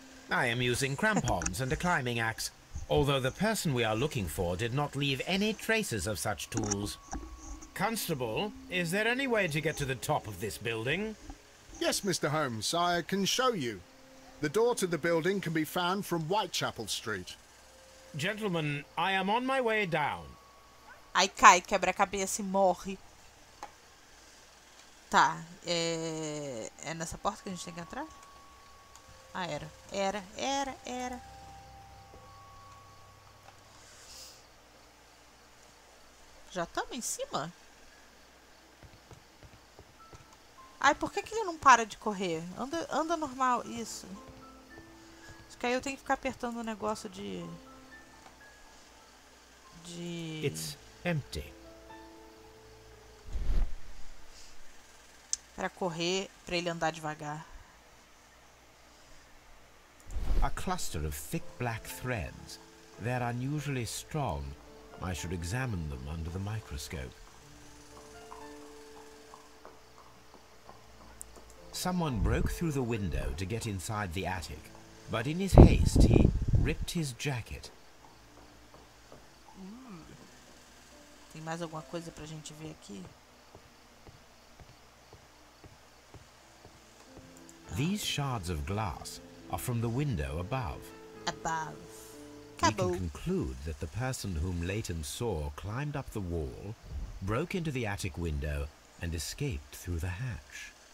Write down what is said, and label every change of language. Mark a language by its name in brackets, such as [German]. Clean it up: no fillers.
[English] I am using crampons and a climbing axe, although the person we are looking for did not leave any traces of such tools. Constable, is there any way to get to the top of this building? Yes, Mr. Holmes, I can show you. The door to the building can be found from Whitechapel Street. Gentlemen, I am on my way down. [Portuguese] Aí cai, quebra a cabeça e morre. Tá, é nessa porta que a gente tem que entrar? Ah, era. Já estamos em cima? Ai, por que ele não para de correr? Anda normal, isso. Acho que aí eu tenho que ficar apertando o negócio de... [English] It's empty. [Portuguese] Pra correr, pra ele andar devagar. [English] A cluster of thick black threads. They're unusually strong. I should examine them under the microscope. Someone broke through the window to get inside the attic, but in his haste he ripped his jacket. [Portuguese] Tem mais alguma coisa pra gente ver aqui? [English] These shards of glass are from the window above. Above. We [Portuguese] Acabou. [English] can conclude that the person whom Leighton saw climbed up the wall, broke into the attic window, and escaped through the hatch.